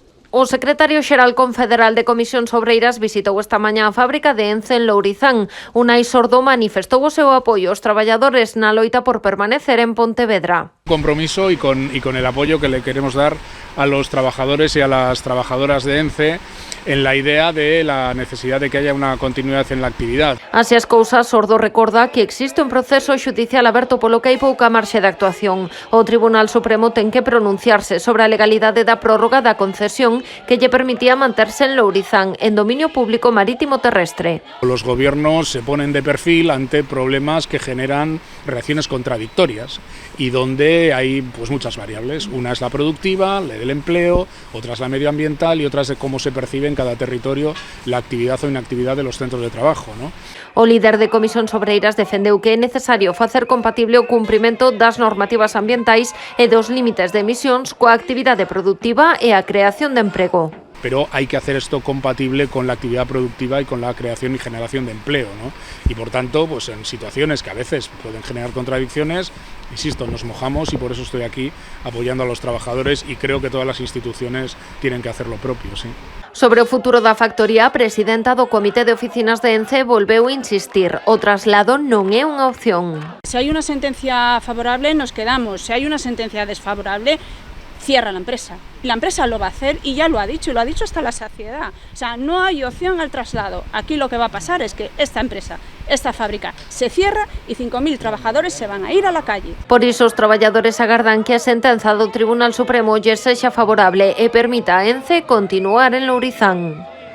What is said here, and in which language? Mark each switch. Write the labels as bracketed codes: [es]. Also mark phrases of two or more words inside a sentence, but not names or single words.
[gl] O secretario xeral confederal de Comisións Obreiras visitou esta mañá a fábrica de Ence en Lourizán. Unai Sordo manifestou o seu apoio aos traballadores na loita por permanecer en Pontevedra. [es] Compromiso y con el apoyo que le queremos dar a los trabajadores y a las trabajadoras de Ence en la idea de la necesidad de que haya una continuidad en la actividad. [gl] Así as cousas, Sordo recorda que existe un proceso xudicial aberto polo que hai pouca marxe de actuación. O Tribunal Supremo ten que pronunciarse sobre a legalidade da prórroga da concesión que lle permitía manterse en Lourizán, en dominio público marítimo terrestre. [es] Los gobiernos se ponen de perfil ante problemas que generan reacciones contradictorias y donde hay muchas variables. Una es la productiva, la del empleo, otra es la medioambiental y otra es de cómo se percibe en cada territorio la actividad o inactividad de los centros de trabajo, ¿no? [gl] O líder de Comisións Obreiras defendeu que é necesario facer compatible o cumprimento das normativas ambientais e dos límites de emisións coa actividade productiva e a creación de emprego. [es] Pero hay que hacer esto compatible con la actividad productiva y con la creación y generación de empleo, ¿no? Y por tanto, en situaciones que a veces pueden generar contradicciones, insisto, nos mojamos y por eso estoy aquí apoyando a los trabajadores y creo que todas las instituciones tienen que hacer lo propio, sí. [gl] Sobre o futuro da factoría, a presidenta do Comité de Oficinas de Ence volveu insistir. O traslado non é unha opción. [es] Si hay una sentencia favorable, nos quedamos. Si hay una sentencia desfavorable, cierra la empresa. La empresa lo va a hacer y ya lo ha dicho hasta la saciedad. O sea, no hay opción al traslado. Aquí lo que va a pasar es que esta empresa, esta fábrica, se cierra y 5.000 trabajadores se van a ir a la calle. [gl] Por iso, os traballadores agardan que a sentenza do Tribunal Supremo lle sexa favorable e permita a Ence continuar en Lourizán.